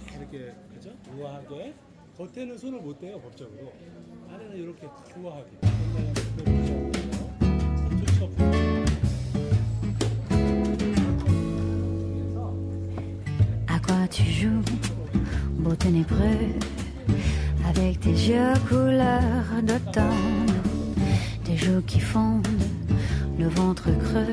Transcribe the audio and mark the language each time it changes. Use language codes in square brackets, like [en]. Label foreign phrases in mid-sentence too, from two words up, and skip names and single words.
[ko] 이렇게 그죠? 우아하게 겉에는 손을 못 대요 법적으로. 안에는 이렇게 우아하게. [fr] À quoi tu joues, beau ténébreux, avec tes yeux couleur d'automne, tes joues qui fondent, le ventre creux.